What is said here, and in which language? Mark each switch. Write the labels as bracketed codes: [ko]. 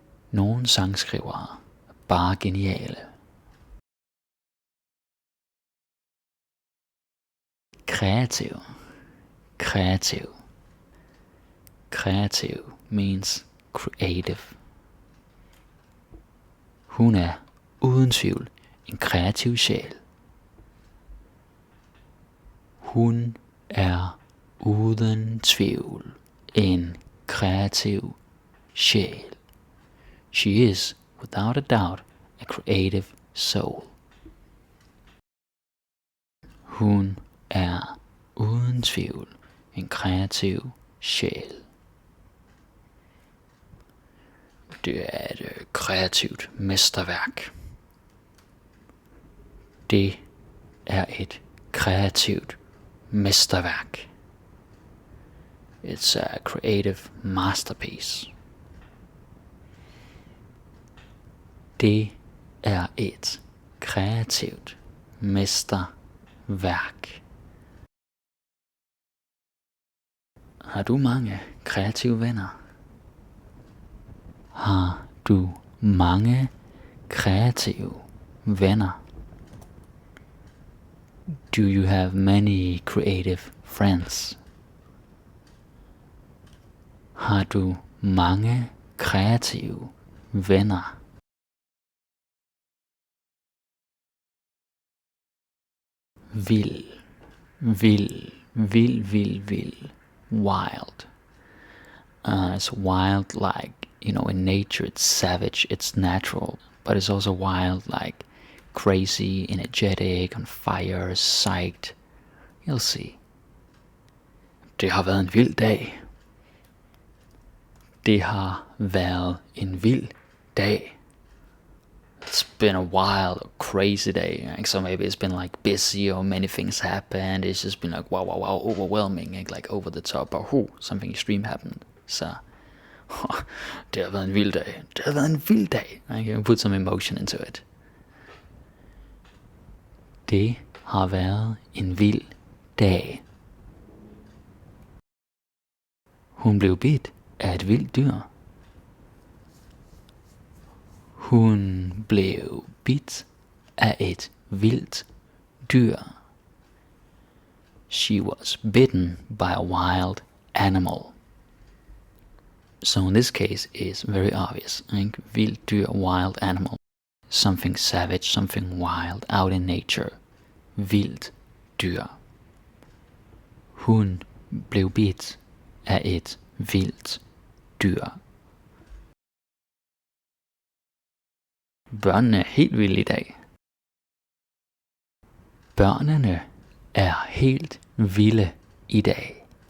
[da] Nogle sangskrivere er bare geniale. [en] Kreativ. Kreativ. Kreativ means creative. [da] Hun er uden tvivl en kreativ sjæl. Hun er uden tvivl en kreativ sjæl. [en] She is, without a doubt, a creative soul. [da] Hun er uden tvivl en kreativ sjæl. Det er et kreativt mesterværk. Det er et kreativt mesterværk. [en] It's a creative masterpiece. [da] Det er et kreativt mesterværk. Har du mange kreative venner? Har du mange kreative venner? [en] Do you have many creative friends? [da] Har du mange kreative venner? Vild, vild, vild, vild, vild. Wild. [en] It's wild like, in nature it's savage, it's natural, but it's also wild like crazy, energetic, on fire, psyched. You'll see. [da] Det har været en vild dag. Det har været en vild dag. [en] It's been a wild, crazy day. So maybe it's been like busy or many things happened. It's just been like wow, overwhelming, like over the top. Or something extreme happened. [da] Så det har været en vild dag. Det har været en vild dag. [en] I can put some emotion into it. [da] Det har været en vild dag. Hun blev bidt af et vildt dyr. Hun blev bidt af et vildt dyr. [en] She was bitten by a wild animal. So in this case is very obvious. Vildt dyr, wild animal. Something savage, something wild, out in nature. [da] Vildt dyr. Hun blev bidt af et vildt dyr. Børnene er helt vilde i dag. Børnene er helt vilde i dag.